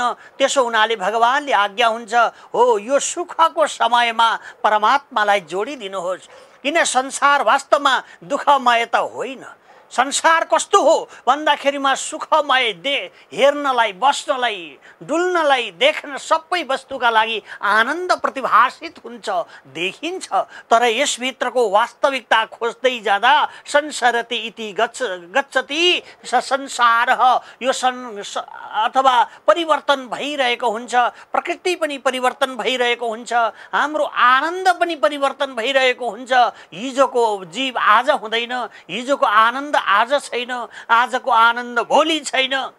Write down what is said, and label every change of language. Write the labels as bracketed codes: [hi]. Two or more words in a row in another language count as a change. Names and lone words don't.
[ne] त्यसो हुनाले भगवानले आज्ञा हुन्छ, हो यो सुखको समयमा परमात्मालाई जोडिदिनुहोस्, किन संसार वास्तवमा दुःखमय त होइन। संसार कस्तो हो भन्दाखेरिमा सुखमय हेर्नलाई, बस्नलाई, डुल्नलाई, देख्न सबै वस्तुका लागि आनन्द प्रतिभासित हुन्छ, देखिन्छ। तर यसभित्रको वास्तविकता खोज्दै जाँदा [sa] संसारति इति गच्छति संसार, [ne] यो अथवा परिवर्तन भइरहेको हुन्छ, प्रकृति पनि परिवर्तन भइरहेको हुन्छ, हाम्रो आनन्द पनि परिवर्तन भइरहेको हुन्छ। हिजोको जीव आज हुँदैन, हिजोको आनन्द आज छैन, आजको आनन्द भोलि छैन।